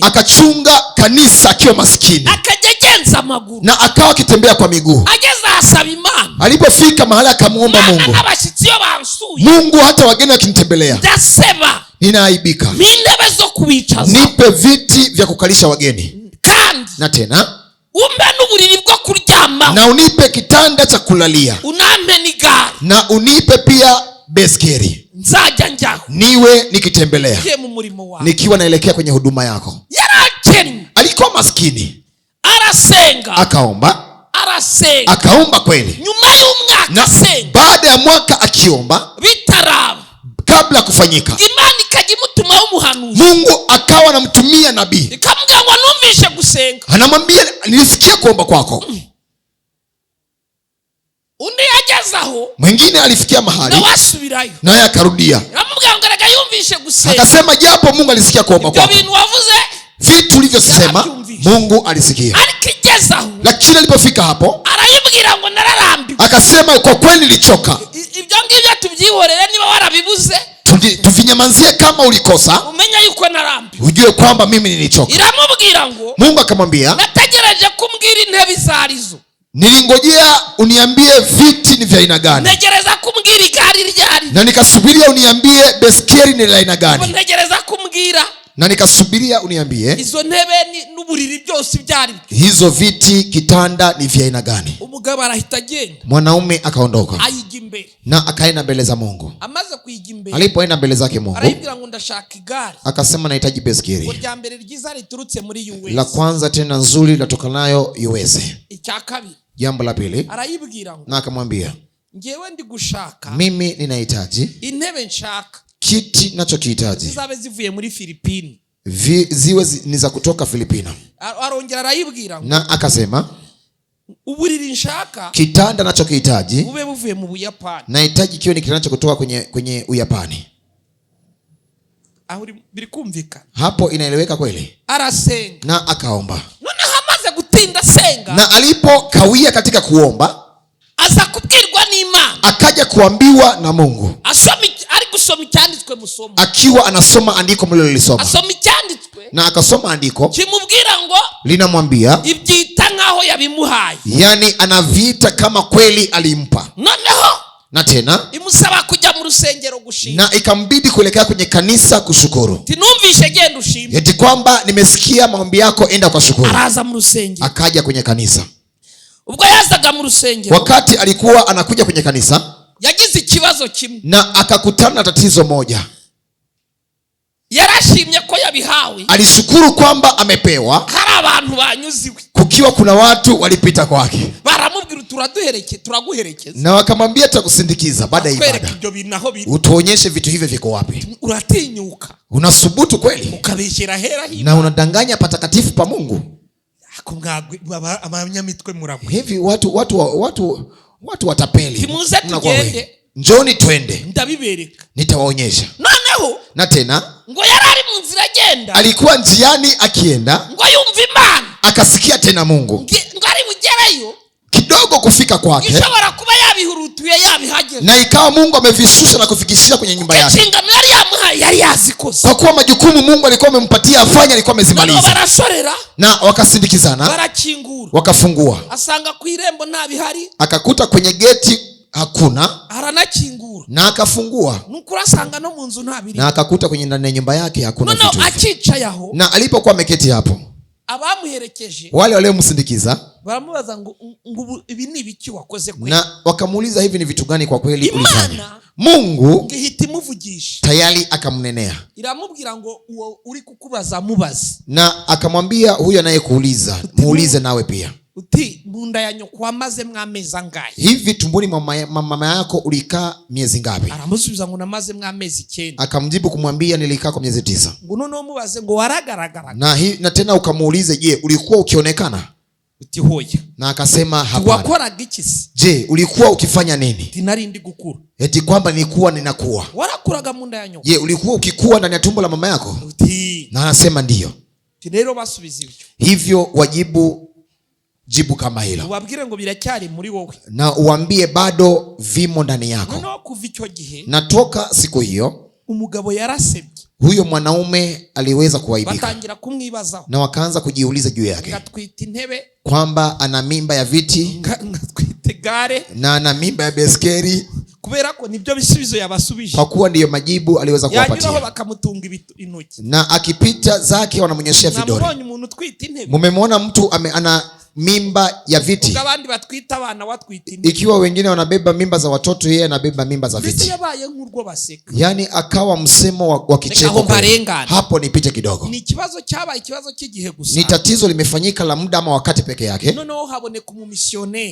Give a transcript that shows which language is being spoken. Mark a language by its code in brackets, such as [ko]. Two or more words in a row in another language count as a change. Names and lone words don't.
[sw] akachunga kanisa akiwa maskini, [rw] akajya agenza amaguru, [sw] na akawa akitembea kwa miguu. [rw] ageze ahasaba Imana. [sw] Alipofika mahali akamwomba [rw] Imana [sw] Mungu, [rw] n'abashyitsi iyo bansuye [sw] Mungu, hata wageni wakinitembelea [rw] ndaseba, [sw] ninaaibika, [rw] n'intebe zo kubicaza, [sw] nipe viti vya kukalisha wageni, [rw] kandi [sw] na tena [rw] umpe n'uburiri bwo kuryamaho, [sw] na unipe kitanda cha kulalia, [rw] unampe n'igare, [sw] na unipe pia beskeri, [rw] nzajya njyaho [sw] niwe nikitembelea [rw] ngiye mu murimo wawe. [sw] nikiwa naelekea kwenye huduma yako. [rw] Yarakennye, [sw] Alikuwa maskini, [rw] arasenga, arasenga. [sw] akaomba kweli, [rw] Nyuma y'umwaka na asenga, [sw] baada ya mwaka akiomba, [rw] bitaraba, [sw] kabla kufanyika, [rw] Imana ikajya imutumaho umuhanuzi, [sw] Mungu akawa anamtumia nabii, [rw] ikamubwira ngo numvishe gusenga. [sw] anamwambia nilisikia kuomba kwako. [rw] Undi yageze aho [sw] Mwingine alifikia mahali [rw] nawe asubirayo, [sw] naye akarudia, [rw] aramubwira ngo erega yumvishe gusenga, [sw] akasema japo Mungu alisikia kuomba [rw] ibyo [sw] kwako, [rw] bintu wavuze, [sw] vitu ulivyosema Mungu alisikia. [rw] ariko igeze aho [sw] Lakini alipofika hapo, [rw] arayibwira ngo nararambiwe. [sw] akasema kwa kweli nilichoka. [rw] Ibyo ngibyo tubyihorere, niba warabibuze [sw] Tuvinyamanzie kama ulikosa, [rw] umenya yuko narambiwe. [sw] ujue kwamba mimi nilichoka. [rw] Iramubwira ngo [sw] Mungu akamwambia, [rw] nategereje kumbwira intebe izo arizo, [sw] nilingojea uniambie viti ni vya aina gani, [rw] ntegereza kumbwira igare iryo ari, [sw] na nikasubiria uniambie beskeri ni la aina gani, [rw] ntegereza kumbwira [sw] na nikasubiria uniambie [rw] izo ntebe n'uburiri byose ibyari. [sw] hizo viti, kitanda ni vya aina gani. [rw] Umugabo arahita agenda, [sw] Mwanaume akaondoka [rw] ayijya imbere. [sw] na akaenda mbele za Mungu. [rw] Amaze kuyijya imbere, [sw] Alipoenda mbele zake Mungu, [rw] arayibwira ngo ndashaka igare, [sw] akasema nahitaji [rw] ngo [sw] beskeri [rw] rya mbere ryiza riturutse muri [sw] la US, kwanza tena nzuri latokanayo USA. [rw] icya kabiri [sw] Jambo la pili, [rw] arayibwira ngo [sw] na akamwambia, [rw] ngewe ndi gushaka [sw] mimi ninahitaji [rw] intebe nshaka [sw] kiti nachokihitaji [rw] zizabe zivuye muri Filipini. [sw] ziwe ni za kutoka Filipina. [rw] Arongera arayibwira ngo [sw] Na akasema [rw] uburiri nshaka [sw] kitanda nachokihitaji [rw] bube buvuye mu Buyapani. [sw] nahitaji kiwe ni kitanda kutoka kwenye Uyapani. [rw] Aho biri kumvikana, [sw] Hapo inaeleweka kweli. [rw] arasenga, [sw] Na akaomba, [rw] noneho amaze gutinda senga, [sw] na alipokawia katika kuomba, [rw] aza kubwirwa n'Imana, [sw] akaja kuambiwa na Mungu [rw] ari gusoma icyanditswe musomo, [sw] akiwa anasoma andiko mlilolisoma, [rw] asoma icyanditswe [sw] na akasoma andiko [rw] kimubwira ngo [sw] linamwambia, [rw] ibyita nkaho yabimuhaye, [sw] yani anaviita kama kweli alimpa, [rw] noneho [sw] na tena [rw] imusaba kujya mu rusengero gushima, [sw] na ikambidi kuelekea kwenye kanisa kushukuru, [rw] tinumvishe genda ushime, [sw] eti kwamba nimesikia maombi yako, enda kwa shukuru. [rw] araza mu rusengero. [sw] Akaja kwenye kanisa. [rw] Ubwo yazaga mu rusengero, [sw] Wakati alikuwa anakuja kwenye kanisa, [rw] yagize ikibazo kimwe, [sw] na akakutana na tatizo moja. [rw] yarashimye ko yabihawe, [sw] Alishukuru kwamba amepewa, [rw] hari abantu banyuziwe, [sw] kukiwa kuna watu walipita kwake, [rw] baramubwira turaguherekeza, [sw] na wakamwambia tutakusindikiza baada ya [rw] kwereka [sw] ibada, [rw] ibyo bintu aho biri, [sw] utuonyeshe vitu hivyo viko wapi. [rw] uratinyuka [sw] Unasubutu kweli [rw] ukabeshyera hera hino, [sw] na unadanganya patakatifu pa Mungu. [rw] abanyamitwe muragwe [sw] Hivi watu watapeli. [rw] Timuze [sw] Mnakuwa [rw] tugende. [sw] wengi. Njoni twende, [rw] ndabibereka. [sw] nitawaonyesha. [rw] Noneho [sw] Na tena [rw] ngo yarari mu nzira agenda, [sw] alikuwa njiani akienda, [rw] ngo yumva Imana, [sw] akasikia tena Mungu. [rw] ngo ari bugereyo [sw] Kidogo kufika kwake, [rw] ishobora kuba yabihurutuye yabihageze, [sw] na ikawa Mungu amevishusha na kufikishia kwenye nyumba yake, [rw] inshingano yari yamuhaye yari yazikoze, [sw] kwa kuwa majukumu Mungu alikuwa amempatia afanye alikuwa [rw] noneho [sw] amezimaliza. [rw] barashorera, [sw] Na wakasindikizana, [rw] barakingura, [sw] wakafungua, [rw] asanga ku irembo nta bihari, [sw] akakuta kwenye geti hakuna, [rw] aranakingura, [sw] na akafungua, [rw] nukuri asanga no mu nzu nta biri, [sw] na akakuta kwenye ndani ya nyumba yake hakuna [rw] noneho [sw] vitu hivyo. [rw] akicaye aho, [sw] Na alipokuwa ameketi hapo, [rw] abamuherekeje [sw] wale waliomsindikiza [rw] baramubaza ngo ibi ni ibiki wakoze kwe, [sw] na wakamuuliza, hivi ni vitu gani kwa kweli ulifanya? [rw] Imana [sw] Mungu [rw] ngihita imuvugisha, [sw] tayari akamnenea, [rw] iramubwira ngo uwo uri kukubaza mubaze, [sw] na akamwambia huyu anayekuuliza muulize nawe pia. [rw] uti munda ya nyoko wamaze mwamezi angahe? [sw] Hivi tumboni mwa mama yako ulikaa miezi ngapi? [rw] Aramusubiza ngo namaze mwamezi 9. [sw] Akamjibu kumwambia nilikaa kwa miezi 9. [rw] ngo noneho mubaze ngo waragaragara, [sw] Na tena ukamuulize, je, ulikuwa ukionekana? [rw] uti hoya, [sw] na akasema hapana. [rw] wakoraga iki se? [sw] Je, ulikuwa ukifanya nini? [rw] Ati nari ndi gukura. [sw] Eti kwamba nilikuwa ninakuwa. [rw] Warakuraga mu nda ya nyoko? [sw] Je, ulikuwa ukikua ndani ya tumbo la mama yako? [rw] Uti. [sw] Na anasema ndiyo. [rw] Ati rero basubiza ibyo. [sw] Hivyo wajibu jibu kama hilo. [rw] Ubabwire ngo biracyari muri wowe. [sw] Na uambie bado vimo ndani yako. [rw] Noneho kuva icyo gihe, [sw] natoka siku hiyo, [rw] umugabo yarasebye. [sw] Huyo mwanaume aliweza kuaibika. [rw] Batangira kumwibazaho. [sw] Na wakaanza kujiuliza juu yake. [rw] Ngatwita intebe. [sw] Kwamba ana mimba ya viti. [rw] Ngatwita gare. [sw] Na ana mimba ya beskeri. [rw] Kubera ko nibyo bisubizo yabasubije. [sw] Kwa kuwa ndiyo majibu aliweza kuwapatia. [rw] Yanyuraho bakamutunga intoki. [sw] Na akipita zake wanamnyeshia vidole. [rw] Namubonye umuntu twita intebe. [sw] Mumemwona mtu ana mimba ya viti. [rw] Abandi batwita abana watwita intebe. [sw] Ikiwa wengine wanabeba mimba za watoto, yeye anabeba mimba za viti. [rw] Yabaye nk'urwo baseka. [sw] Yani akawa msemo wa kicheko. Hapo nipite kidogo. [rw] Ni ikibazo cyabaye ikibazo cy'igihe gusa. [sw] Ni tatizo limefanyika la muda ama wakati peke yake. [rw] Noneho haboneka umumisioneri.